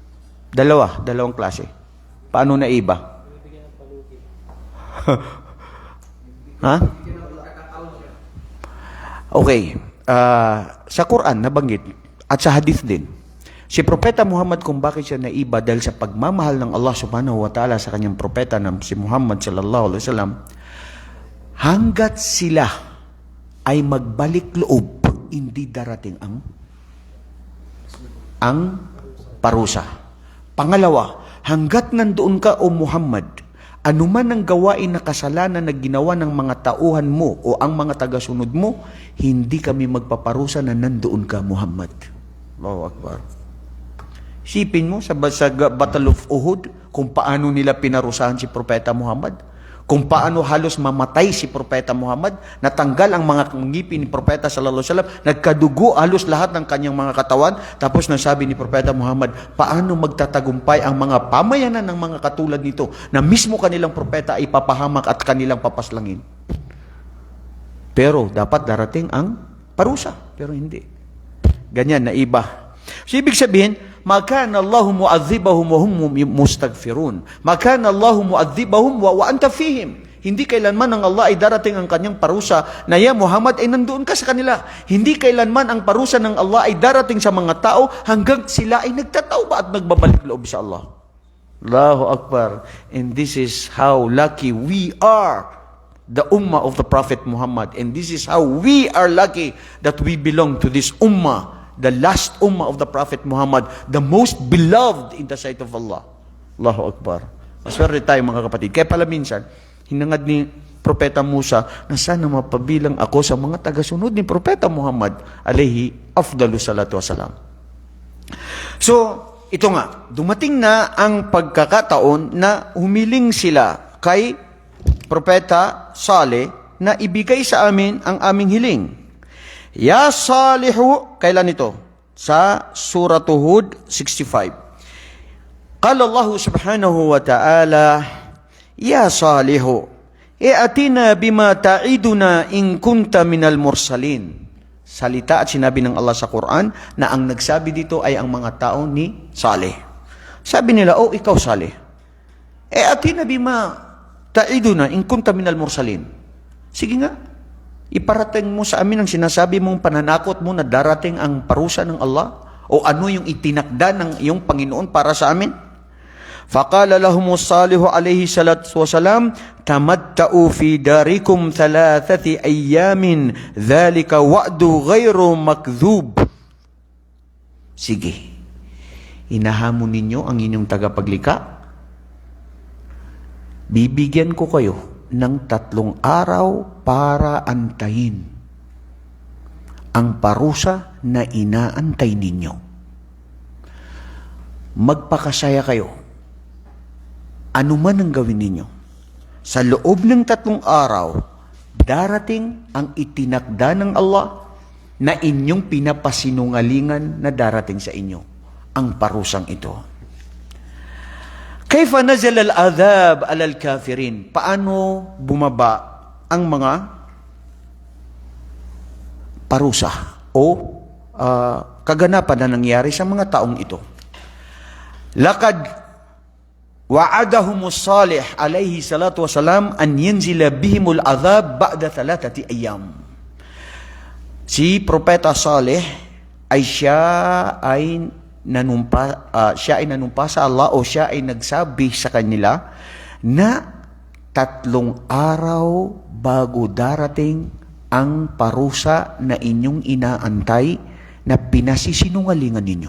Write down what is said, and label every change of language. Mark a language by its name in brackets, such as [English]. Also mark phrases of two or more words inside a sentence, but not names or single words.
[Filipino] Paano? Dalawang klase. Paano na iba? Ha? Okay. Sa Quran, nabanggit, at sa hadith din, si Propeta Muhammad kung bakit siya naiba dahil sa pagmamahal ng Allah [Arabic] سبحانه وتعالى [Filipino] sa kanyang propeta na si Muhammad [Arabic] صلى الله عليه وسلم, [Filipino] hanggat sila ay magbalik loob, hindi darating ang parusa. Pangalawa, hanggat nandoon ka o Muhammad, anuman ang gawain na kasalanan na ginawa ng mga tauhan mo o ang mga tagasunod mo, hindi kami magpaparusa na nandoon ka, Muhammad. [Arabic] الله أكبر. [Filipino] Isipin mo sa Battle of Uhud kung paano nila pinarusahan si Propeta Muhammad. Kung paano halos mamatay si Propeta Muhammad, natanggal ang mga ngipin ni Propeta [Arabic] صلى الله عليه وسلم, [Filipino] nagkadugo halos lahat ng kanyang mga katawan, tapos nasabi ni Propeta Muhammad, paano magtatagumpay ang mga pamayanan ng mga katulad nito na mismo kanilang propeta ay papahamak at kanilang papaslangin. Pero dapat darating ang parusa, pero hindi. Ganyan na iba. So, ibig sabihin, [Arabic] ما كان الله معذبهم وهم يستغفرون. ما كان الله معذبهم وأنت فيهم. [Filipino] Hindi kailanman ang Allah ay darating ang kanyang parusa na ya Muhammad ay nandoon ka sa kanila. Hindi kailanman ang parusa ng Allah ay darating sa mga tao hanggang sila ay nagtatauba at nagbabalik loob sa Allah. [Arabic] الله أكبر. [English] And this is how lucky we are, the ummah of the Prophet Muhammad. And this is how we are lucky that we belong to this ummah, the last ummah of the Prophet Muhammad, the most beloved in the sight of Allah. [Arabic] الله أكبر. [Filipino] Maswerte tayo mga kapatid. Kaya pala minsan, hinangad ni Propeta Musa na sana mapabilang ako sa mga tagasunod ni Propeta Muhammad [Arabic] عليه أفضل الصلاة والسلام. [Filipino] So, ito nga, dumating na ang pagkakataon na humiling sila kay Propeta Saleh na ibigay sa amin ang aming hiling. [Arabic] يا صالح, [Filipino] kailan ito? Sa Surah Hud 65. [Arabic] قال الله سبحانه وتعالى يا صالح ائتنا بما تعدنا إن كنت من المرسلين. [Filipino] Salita at sinabi ng Allah sa Quran na ang nagsabi dito ay ang mga tao ni Saleh. Sabi nila, oh ikaw Saleh, [Arabic] ائتنا بما تعدنا إن كنت من المرسلين. [Filipino] Sige nga, iparating mo sa amin ang sinasabi mong pananakot mo na darating ang parusa ng Allah o ano yung itinakda ng iyong Panginoon para sa amin. [Arabic] فقال لهم صالح عليه الصلاة والسلام تمتعوا في داركم 3 أيام ذلك وعد غير مكذوب. [Filipino] Sige, inahamon ninyo ang inyong tagapaglikha. Bibigyan ko kayo ng 3 araw para antayin ang parusa na inaantay ninyo. Magpakasaya kayo. Ano man ang gawin ninyo. Sa loob ng 3 araw, darating ang itinakda ng Allah na inyong pinapasinungalingan na darating sa inyo. Ang parusang ito. [Arabic] كيف نزل العذاب على الكافرين? [Filipino] Paano bumaba ang mga parusa o kaganapan na nangyari sa mga taong ito? [Arabic] لقد وعدهم صالح عليه الصلاة والسلام أن ينزل بهم العذاب بعد 3 أيام. [Filipino] Si Propeta Saleh ay siya ay nanumpa sa Allah o siya ay nagsabi sa kanila na 3 araw bago darating ang parusa na inyong inaantay na pinasisinungalingan ninyo.